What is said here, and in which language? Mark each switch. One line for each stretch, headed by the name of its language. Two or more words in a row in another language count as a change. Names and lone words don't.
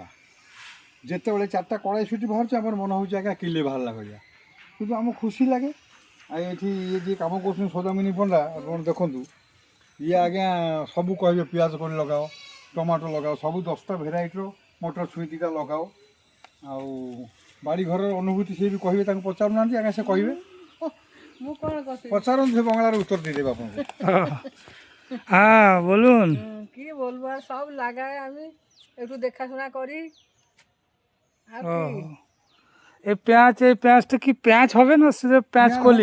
Odia: ଯେତେବେଳେ ଚାରିଟା କଡ଼ାଇ ସୁଟି ବାହାରୁଛି, ଆମର ମନେ ହେଉଛି ଆଜ୍ଞା କିଲେ ବାହାରିଲା ଭଳିଆ, କିନ୍ତୁ ଆମକୁ ଖୁସି ଲାଗେ। ଆଉ ଏଠି ଇଏ ଯିଏ କାମ କରୁଛନ୍ତି ସୌଦାମିନୀ ପଣ୍ଡା, ଆପଣ ଦେଖନ୍ତୁ, ଇଏ ଆଜ୍ଞା ସବୁ କହିବେ ପିଆଜ କରି ଲଗାଅ, ଟମାଟୋ ଲଗାଅ, ସବୁ 10ଟା ଭେରାଇଟିର ମଟର ଛୁଇଁ ଦୁଇଟା ଲଗାଅ। ଆଉ ବାଡ଼ି ଘରର ଅନୁଭୂତି ସିଏ ବି କହିବେ, ତାଙ୍କୁ ପଚାରୁନାହାନ୍ତି ଆଜ୍ଞା, ସେ କହିବେ।
Bangla: পচারণ সে বাংলার উত্তর দিয়ে দেবে আপনাকে। হ্যাঁ, বলুন। কি বলবো, আর সব লাগায় আমি একটু দেখাশোনা করি। আর ও, কি এই পেঁয়াজটা কি পেঁয়াজ হবে না শুধু পেঁয়াজ কলি?